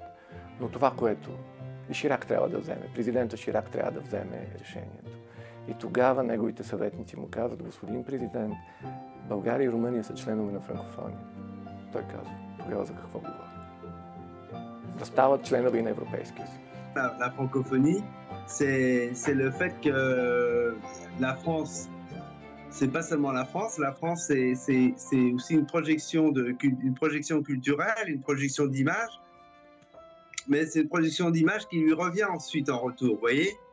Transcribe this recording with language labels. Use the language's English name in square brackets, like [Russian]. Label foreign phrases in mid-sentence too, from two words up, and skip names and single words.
[Bulgarian] Но това, което и Ширак трябва да вземе, президента Ширак трябва да вземе решението. И тогава неговите съветници му казват: господин президент, България и Румъния са членове на франкофония. Той казва: тогава за какво говори? Да стават членове на Европейския съюз. [French] La francophonie, c'est le fait que la France, c'est pas seulement la France c'est aussi une projection culturelle, une projection d'image, mais c'est une projection d'image qui lui revient ensuite en retour, vous voyez.